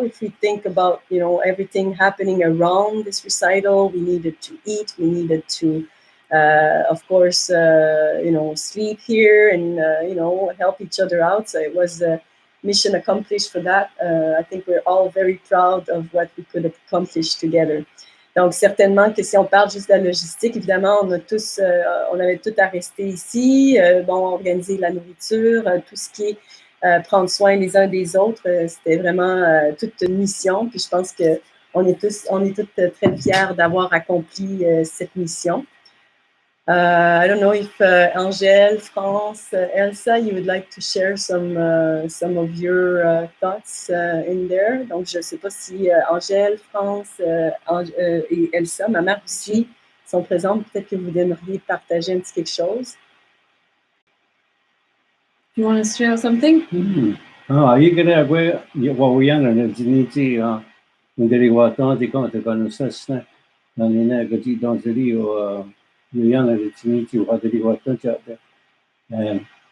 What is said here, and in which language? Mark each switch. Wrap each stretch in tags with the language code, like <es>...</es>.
<en>If we think about, everything happening around this recital, we needed to eat, we needed to, of course, sleep here and, help each other out. So it was a mission accomplished for that. I think we're all very proud of what we could accomplish together.</en> <fr>Donc, certainement que si on parle juste de la logistique, évidemment, on avait tout à rester ici, organiser la nourriture, tout ce qui est prendre soin les uns des autres, c'était vraiment toute une mission. Puis je pense qu'on est toutes très fiers d'avoir accompli cette mission.</fr> <en>I don't know if Angèle, France, Elsa, you would like to share some of your thoughts in there.</en> <fr>Donc, je ne sais pas si Angèle, France et Elsa, ma mère aussi, sont présentes. Peut-être que vous aimeriez partager un petit quelque chose.</fr> <en>You want to share something? You can have where we are in the Ndiri Watati Contagon Sasna, and in a Gati Donzeri Yana Tinichi, Hadri Wataja.</en>